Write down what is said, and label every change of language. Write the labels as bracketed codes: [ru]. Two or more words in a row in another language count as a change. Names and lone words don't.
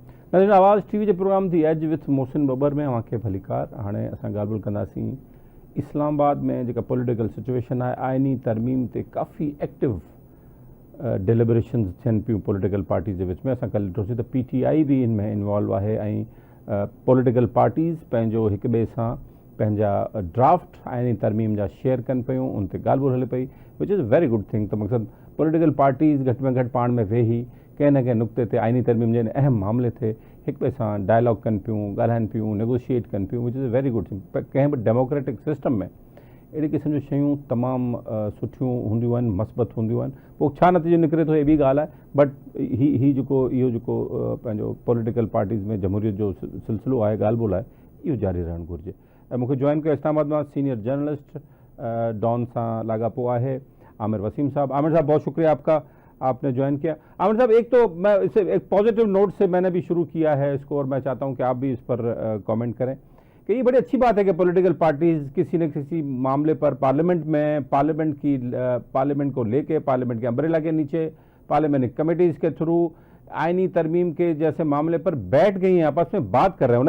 [sd] नाज़रीन, आवाज़ टीवी जो प्रोग्राम थी एज विथ मोहसिन बबर में अव्हांखे भलीकार। हाणे असां ॻाल्हि ॿोल कंदासीं इस्लामाबाद में जेका [en] political situation [sd] है, आइनी तरमीम ते काफ़ी [en] active deliberation [sd] थियनि पियूं [en] political parties [sd] के विच में। असां कल ॾिठोसीं त PTI भी इन में इन्वॉल्व है ऐं [en] political parties [sd] पंहिंजो हिक ॿिए सां पंहिंजा ड्राफ्ट आइनी तरमीम जा शेयर कनि पियूं, उन ते ॻाल्हि ॿोल हले पई, [en] which is very good thing. [sd] त मक़सद [en] political parties [sd] घटि में घटि पाण में वेही कंहिं न कंहिं नुक़्ते ते आइनी तरमीम जे अहम मामले ते हिक ॿिए सां डायलॉग कनि पियूं, ॻाल्हाइनि पियूं, नेगोशिएट कनि पियूं, [en] which is very good thing. [sd] कंहिं बि [en] democratic system [sd] में अहिड़ी क़िस्म जूं शयूं तमामु सुठियूं हूंदियूं आहिनि, मस्बत हूंदियूं आहिनि। पोइ छा नतीजो निकिरे थो, हे ॿी ॻाल्हि आहे, बट इहो जेको पंहिंजो [en] political parties [sd] में जमहूरियत जो सिलसिलो आहे, ॻाल्हि ॿोल आहे, इहो जारी रहणु घुरिजे। ऐं मूंखे जॉइन कयो इस्लामाबाद मां [en] senior journalist [sd] डॉन सां लाॻापो आहे आमिर वसीम साहब। [ur] عامر صاحب، بہت شکریہ آپکا، آپ نے جوائن کیا۔ عامر صاحب، ایک تو میں اسے ایک [en] positive note [ur] سے میں نے بھی شروع کیا ہے اس کو، اور میں چاہتا ہوں کہ آپ بھی اس پر کمنٹ کریں کہ یہ بڑی اچھی بات ہے کہ [en] political parties [ur] کسی نہ کسی معاملے پر پارلیمنٹ میں پارلیمنٹ کو لے کے، پارلیمنٹ کے امبریلا کے نیچے, [en] parliament committees [ur] کے تھرو آئینی ترمیم کے جیسے معاملے پر بیٹھ گئی ہیں، آپس میں بات کر رہے ہیں.